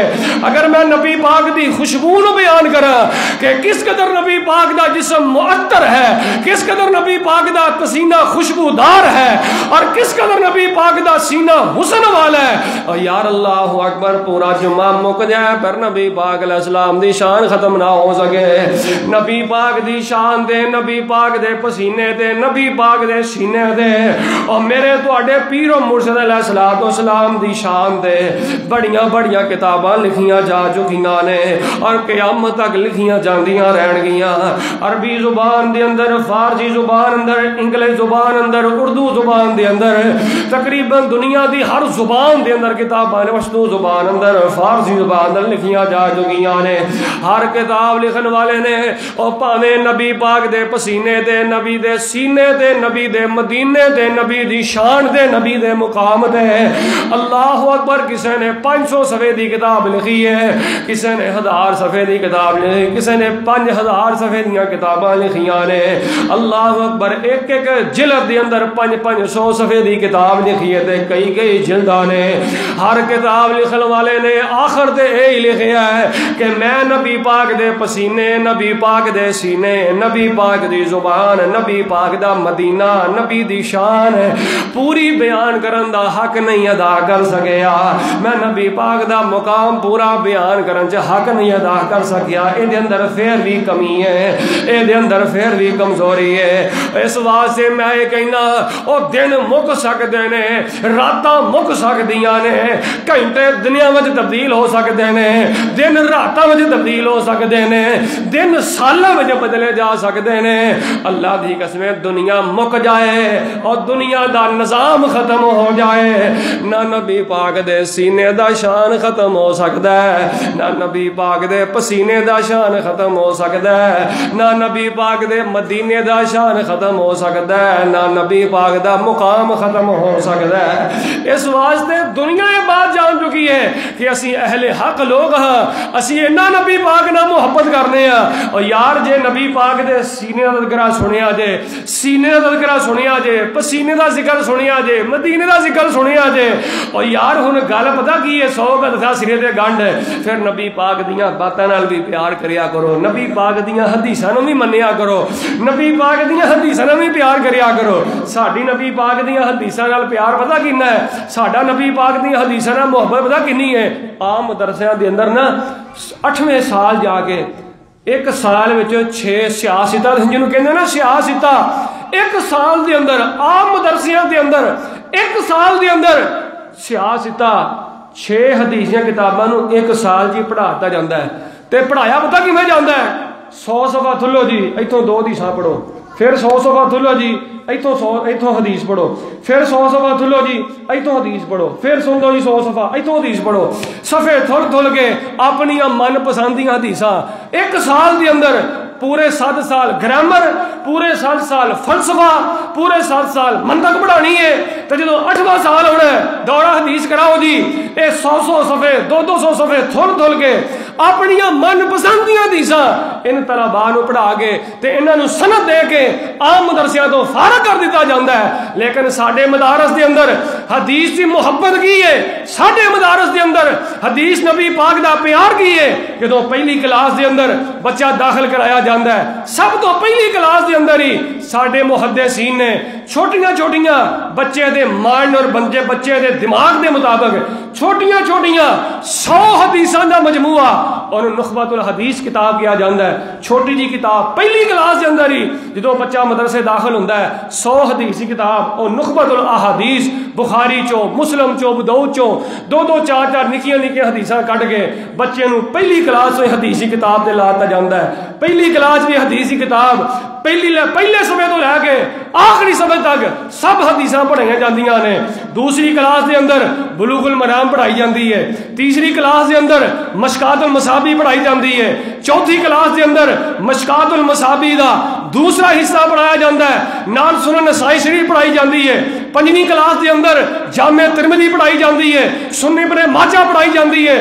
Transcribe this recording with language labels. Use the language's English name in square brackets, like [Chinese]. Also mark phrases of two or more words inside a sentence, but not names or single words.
[Punjabi] اگر میں نبی پاک دی خوشبو نو بیان کرا کہ کس قدر نبی پاک دا جسم معطر ہے, کس قدر نبی پاک دا پسینہ خوشبودار ہے, اور کس قدر نبی پاک دا سینہ حسن والا ہے, اور یار [Arabic] اللہ اکبر [Punjabi] پورا جمعہ مک جائے پر نبی پاک [Arabic] علیہ السلام [Punjabi] دی شان ختم نہ ہو سکے. نبی پاک دی شان دے, نبی پاک دے پسینے دے, نبی پاک دے سینے دے, اور میرے تواڈے پیر و مرشد [Arabic] علیہ الصلوۃ والسلام [Punjabi] دی شان دے بڑیاں بڑیاں کتاباں لکھیاں جا چکیاں نے اور قیامت تک لکھیاں جاندیاں رہن گیاں. عربی زبان دے اندر, فارسی زبان اندر, انگلش زبان اندر, اردو زبان دے اندر, تقریباً دنیا دی ہر زبان دے اندر کتاباں نے, پشتو زبان اندر, فارسی زبان اندر لکھیاں جا چکیاں نے. ہر کتاب لکھن والے نے او پاویں نبی پاک دے پسینے دے, نبی دے سینے دے, نبی دے مدینے دے, نبی دی شان دے, نبی دے مقام دے. [Arabic] اللہ اکبر. [Punjabi] کسے نے 500 صفحے دی کتاب لکھی ہے, کسے نے 1000 صفحے دی کتاب لکھی, کسے نے 5000 صفحے دیاں کتاباں لکھیاں نے. [Arabic] اللہ اکبر. [Punjabi] ایک ایک جلد دے اندر 500 صفحے دی کتاب لکھی ہے تے کئی کئی جلداں نے. ہر کتاب لکھن والے نے آخر تے یہی لکھیا ہے کہ میں نبی پاک دے پسینے, نبی پاک دے سینے, نبی پاک دی زبان, نبی پاک دا مدینہ, نبی دی شان پوری بیان کرن دا حق نہیں ادا کر سکیا، میں نبی پاک دا مقام پورا بیان کرن چ حق نہیں ادا کر سکیا، اے دے اندر پھر بھی کمی ہے، اے دے اندر پھر بھی کمزوری ہے۔ اس واسطے میں یہ کہنا او دن مک سکدے نے، راتاں مک سکدیاں نے، گھنٹے دنیا وچ تبدیل ہو سکدے نے، دن راتاں وچ تبدیل ہو سکدے نے، دن سالاں وچ بدلے جا سکدے نے۔ اللہ دی قسم دنیا مک جائے اور دنیا دا نظام ختم ہو جائے، نہ نبی پاک دے سینے دا شان ختم ہو سکدا ہے، نہ نبی پاک دے پسینے دا شان ختم ہو سکدا ہے، نہ نبی پاک دے مدینے دا شان ختم ہو سکدا ہے، نہ نبی پاک دا مقام ختم ہو سکدا ہے۔ اس واسطے دنیا یہ بات جان چکی ہے کہ اسی اہل حق لوگ ہاں، اسی اینا نبی پاک نہ محبت کرنے ہاں، اور یار جے نبی پاک دے سینے دا تذکرہ سنیا جے، سینے دا تذکرہ سنیا جے، پسینے دا ذکر سنیا جے، مدینے دا ذکر سنیا جے، اور یار ہن گل پتہ کی ہے، 100 گل سرے تے گنڈ، پھر نبی پاک دیاں باتاں نال بھی پیار کریا کرو، نبی پاک دیاں حدیثاں نوں بھی منیا کرو، نبی پاک دیاں حدیثاں نوں بھی پیار کریا کرو۔ ساڈی نبی پاک دیاں حدیثاں نال پیار پتہ کِنّا ہے، ساڈا نبی پاک دیاں حدیثاں نال محبت پتہ کِنّی ہے۔ عام مدرسیاں دے اندر نا 8ویں سال جا کے ایک سال وچ 6 سیاستہ جنوں کہندے نا سیاستہ، ایک سال دے اندر عام مدرسیاں دے اندر ایک سال دے اندر سیاستہ 6 حدیثیاں کتاباں نوں ایک سال جی پڑھاتا جاندا ہے، تے پڑھایا پتہ کیویں جاندا ہے، 100 صفحہ تھلو جی ایتھوں 2 حدیثاں پڑھو، پھر 100 صفحہ تھلو جی ایتھوں حدیث پڑھو، پھر 100 صفحہ تھلو جی ایتھوں حدیث پڑھو، پھر سن لو جی 100 صفحہ ایتھوں حدیث پڑھو، صفحے تھل کے اپنی من پسندیاں حدیثاں ایک سال دے اندر، پورے 7 سال گرامر، پورے 7 سال فلسفہ، پورے 7 سال منطق پڑھانی ہے، تو جدو 8واں سال ہونا ہے دورہ حدیث کراؤ جی، اے 100 صفحے 200 صفحے تھل کے اپنی من پسندیاں حدیثاں ان طلباء نو پڑھا کے تے انہاں نو سند دے کے عام مدرسیاں تو فارغ کر دیتا جاندا ہے۔ لیکن ساڈے مدارس دے اندر حدیث دی محبت کی ہے، ساڈے مدارس دے اندر حدیث نبی پاک دا پیار کی ہے۔ جدو پہلی کلاس دے اندر بچہ داخل کرایا جاندا ہے، سب تو پہلی کلاس دے اندر ہی ساڈے محدثین نے چھوٹیاں چھوٹیاں بچے دے مائنڈ اور بچے دے دماغ دے مطابق چھوٹیاں چھوٹیاں 100 حدیثاں دا مجموعہ اور نخبۃ الحدیث کتاب کیا جاندا ہے، چھوٹی جی کتاب پہلی کلاس دے اندر ہی جدو بچہ مدرسے داخل ہوندا ہے 100 حدیث کی کتاب اور نخبۃ الاحادیث بخاری چو مسلم چو ابو داؤد چو 2 4 نکیاں حدیثاں کٹ کے بچے نو پہلی کلاس ہوئی حدیث کی کتاب تے لاتا جاندا ہے۔ پہلی کلاس بھی حدیث کی کتاب پہلے صفحے تو لے کے آخری صفحے تک سب حدیثاں پڑھائیاں جاندیاں نے۔ دوسری کلاس دے اندر بلوغ المرام پڑھائی جاندی ہے، تیسری کلاس دے اندر مشکات المصابی پڑھائی جاندی ہے، چوتھی کلاس دے اندر مشکات المصابی دا دوسرا حصہ پڑھایا جاندا ہے، نال سنن نسائی شریف پڑھائی جاندی ہے، 5ویں کلاس دے اندر جامع ترمذی پڑھائی جاندی ہے، سنن ابن ماجہ پڑھائی جاندی ہے۔